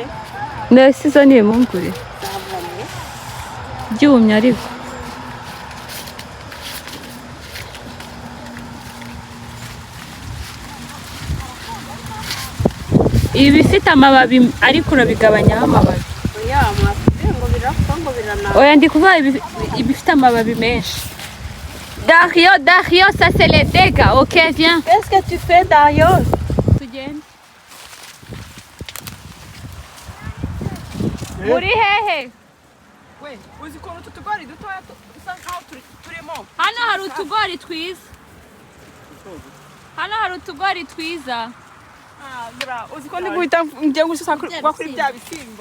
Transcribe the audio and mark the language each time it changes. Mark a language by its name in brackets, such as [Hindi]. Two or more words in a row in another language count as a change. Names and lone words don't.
[Kinyarwanda] mbese izo ni impungure byumye ariko ibi bifite amababi ariko urabigabanyaho amababi oya mwatubwiye ngo birapfa ngo biranaba oya ndi kuvuga ibifite amababi menshi Dario [French] ça c'est les dégâts ok viens qu'est-ce que tu fais Dario [Kinyarwanda] tugende muri hehe we uzi ukuntu utu tugori dutoya dusa nkaho turimo hano hari utugori twiza uzi ko ndi guhita ngiye gushaka kuri bya bisimba